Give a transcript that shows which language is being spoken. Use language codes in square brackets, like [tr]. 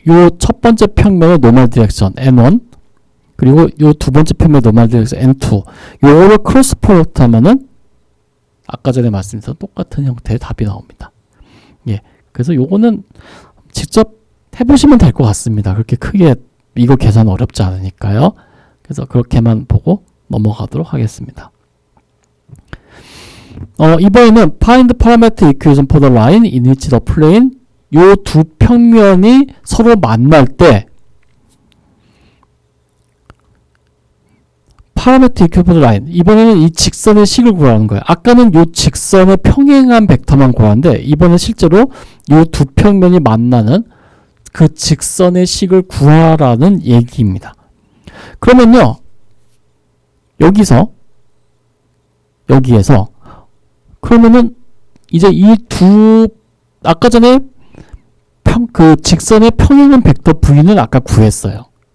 [ko] 요 첫 번째 평면의 노멀 디렉션 n1 그리고 요 두 번째 평면의 노멀 디렉션 n2 요거를 크로스 프로덕트 하면은 아까 전에 말씀드린 똑같은 형태의 답이 나옵니다. 예. 그래서 요거는 직접 해보시면 될 것 같습니다. 그렇게 크게 이거 계산 어렵지 않으니까요. 그래서 그렇게만 보고 넘어가도록 하겠습니다. [en] 이번에는 find parametric equation for the line in which the plane [ko] 요 두 평면이 서로 만날 때 [en] 파라메트릭 큐브 라인. [ko] 이번에는 이 직선의 식을 구하는 거예요. 아까는 이 직선의 평행한 벡터만 구하는데 이번에 실제로 이 두 평면이 만나는 그 직선의 식을 구하라는 얘기입니다. 그러면요, 여기에서 그러면은 이제 이 두 아까 전에 그 직선의 평행한 벡터 V는 아까 구했어요.